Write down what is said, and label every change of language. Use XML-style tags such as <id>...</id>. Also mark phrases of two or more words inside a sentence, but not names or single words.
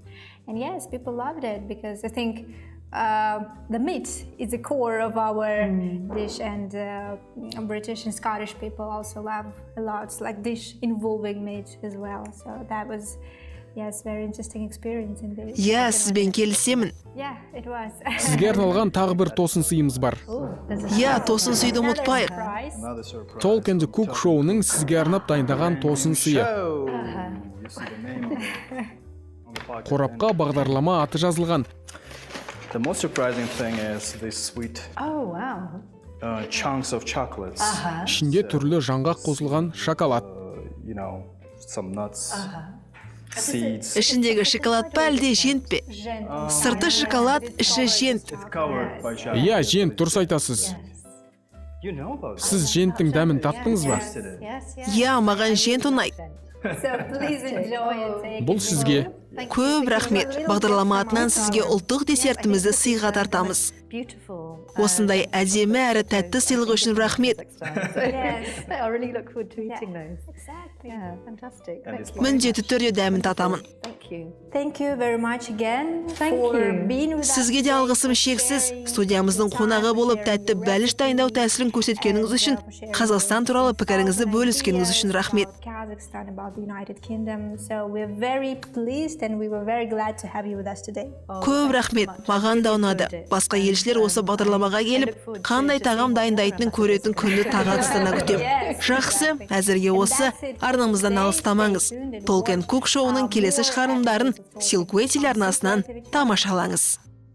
<en>And yes, people loved it because I think the meat is the core of our dish, and British and Scottish people also love a lot like dish involving meat as well. So that was, yes, very interesting experience in this.</en> <kk>Иә, сізбен келісемін.</kk> <en>Yeah, it was.</en> <kk>Сізге арналған тағы бір тосын сыйымыз бар. Иә, тосын сүйді ұмытпайық.</kk> <en>Surprise. Another surprise.</en> <kk>Talk and Cook шоуының сізге арнап дайындаған тосын сыйы.</kk> <en>Oh, you see the name on the pocket.</en> <kk>Қорапқа бағдарлама аты жазылған.</kk> <en>The most surprising thing is these sweet Oh wow. chunks of chocolates.</en> <kk>Ішінде түрлі жаңғақ қосылған шоколад.</kk> <en>You know, some nuts, seeds.</en> <kk>Ішіндегі шоколад па әлде жент пе? Сырты шоколад, іші жент.</kk> <en>Covered by chocolate.</en> <kk>Иә, жент, дұрыс айтасыз.</kk> <en>You know about this.</en> <kk>Сіз женттің дәмін таттыңыз ба?</kk> <en>Yes, yes.</en> <kk>Иә, маған жент ұнайды.</kk> <en>So please enjoy and take</en> <kk>Бұл сізге. Көп рахмет. Бағдарлама атынан сізге ұлттық десертімізді сыйға тартамыз.</kk> <en>Beautiful.</en> <kk>Осындай әдемі әрі тәтті сыйлық үшін рахмет.</kk> <en>I really look forward to eating those. Exactly. Yeah, fantastic. And it's</en> <kk>Міндетті түрде дәмін татамын.</kk> <en>Thank you. Thank you very much again Thank for you. being with us.</en> <kk>Сізге де алғысым шексіз. Студиямыздың қонағы болып тәтті бәліш дайындау тәсілін көрсеткеніңіз үшін, Қазақстан туралы пікіріңізді бөліскеніңіз үшін рахмет.</kk> <en>Kazakhstan, about the United Kingdom. So we're very pleased and we were very glad to have you with us today.</en> <kk>Көп рахмет. Маған да ұнады. Басқа елшілер осы бағдарламаға келіп, қандай тағам дайындайтынын көретін күнді тағатсыздана күтем. Жақсы, әзірге осы арнамыздан алыстамаңыз. Talk and Cook шоуының келесі шығарылымдарын Кэти телеарнасынан тамашалаңыз.</kk>